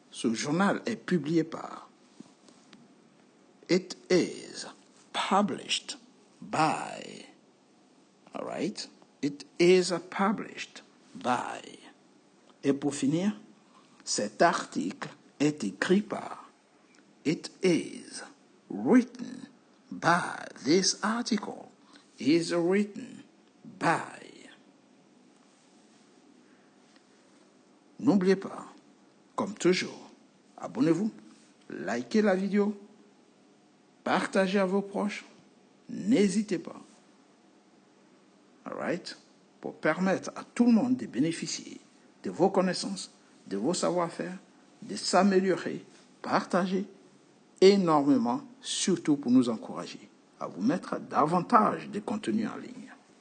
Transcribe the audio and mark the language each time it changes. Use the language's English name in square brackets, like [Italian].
[French] Ce journal est publié par. [English] It is published by. All right? It is published by. [French] Et pour finir, cet article est écrit par. [English] It is written by. This article is written by. [French] N'oubliez pas, comme toujours, abonnez-vous, likez la vidéo, partagez à vos proches, n'hésitez pas. [English] All right? [French] Pour permettre à tout le monde de bénéficier de vos connaissances, de vos savoir-faire, de s'améliorer, partager énormément, surtout pour nous encourager à vous mettre davantage de contenu en ligne.